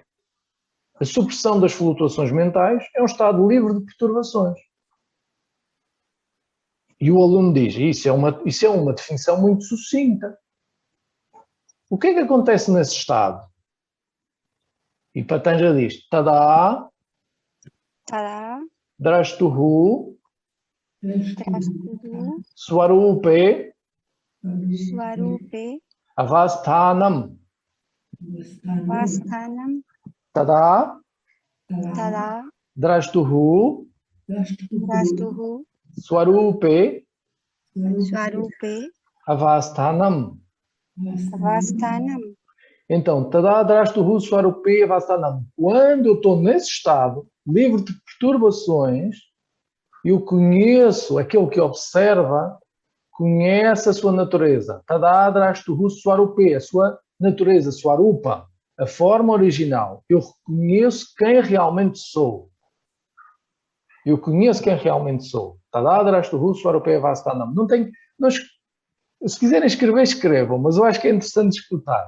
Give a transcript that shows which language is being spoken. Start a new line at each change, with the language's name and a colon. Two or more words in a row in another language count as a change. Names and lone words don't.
Portuguese: A supressão das flutuações mentais é um estado livre de perturbações. E o aluno diz, isso é uma definição muito sucinta. O que é que acontece nesse estado? E Patanjali diz,
Sanskrit: Tada, Drashtuhu, Swarupe, Avasthanam. Tada, Drashtuhu, Swarupe, Avasthanam. Então, Tada, Drashtuhu, Swarupe, Avasthanam.
Portuguese: Quando eu estou nesse estado, livre de perturbações, eu conheço, aquele que observa, conhece a sua natureza.
Sanskrit: Tada, Drashtuhu, Swarupe,
Portuguese: a sua natureza, Swarupa. A forma original. Eu reconheço quem realmente sou. Não tem, se quiserem escrever, escrevam, mas eu acho que é interessante escutar.